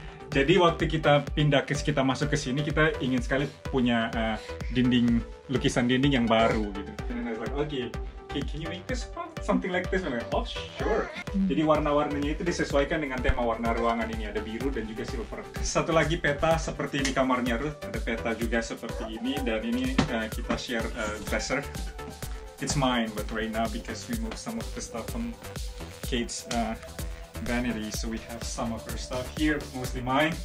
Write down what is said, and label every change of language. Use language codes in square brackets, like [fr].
[id] Jadi waktu kita masuk ke sini, kita ingin sekali punya lukisan dinding yang baru gitu. [en] And I was like, okay, can you make this one? Something like this? And I'm like, oh sure. [id] Jadi warna-warnanya itu disesuaikan dengan tema warna ruangan ini. Ada biru dan juga silver. Satu lagi peta seperti di kamarnya Ruth. Ada peta juga seperti ini. Dan ini kita [en] share dresser. It's mine, but right now because we moved some of the stuff from Kate's vanity, so we have some of her stuff here, mostly mine.